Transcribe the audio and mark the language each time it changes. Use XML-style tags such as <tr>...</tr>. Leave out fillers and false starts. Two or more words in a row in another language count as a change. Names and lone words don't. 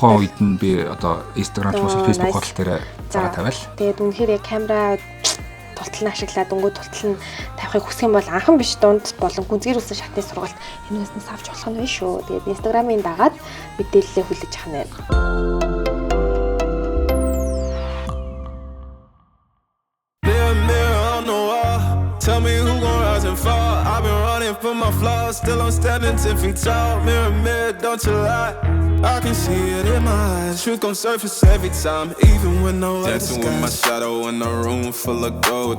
<mn>Тухайн үед нь би одоо Instagram, Facebook хуудас дээр зураг тавиал. Тэгээд үнэхээр яг камера тултал нь ашиглаад өнгөө тултал нь тавихыг хүсэх юм бол анхан биш дунд болон гүнзгийрүүлсэн шатны сургалт энэ үснээс авч болох нь вэ шүү. Тэгээд Instagram-ын дагаад мэдээлэлээ хүлээж авах нь.</mn> <en>Tell me who gon' rise and fall. I've been running from my flaws, still I'm standing 10 feet tall. Mirror, mirror, don't you lie. I can see it in my eyes. Truth gon' surface every time, even when no other dancing with my shadow in a room full of gold.</en>